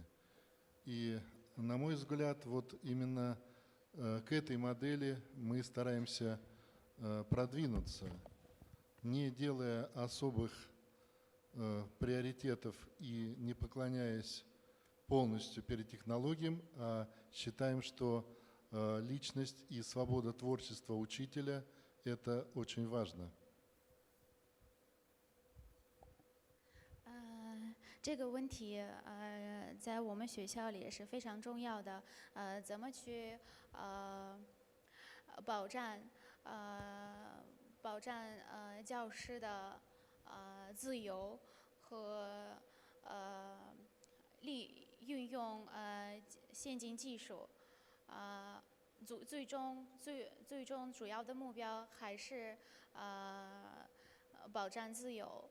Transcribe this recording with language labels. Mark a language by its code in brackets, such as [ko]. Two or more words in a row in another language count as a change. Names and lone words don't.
[ru] И, на мой взгляд, вот именно к этой модели мы стараемся продвинуться, не делая особых приоритетов и не поклоняясь полностью перед технологиям, а считаем, что личность и свобода творчества учителя – это очень важно. [zh] 这个问题，在我们学校里也是非常重要的。怎么去保障教师的自由和运用先进技术，最终主要的目标还是保障自由。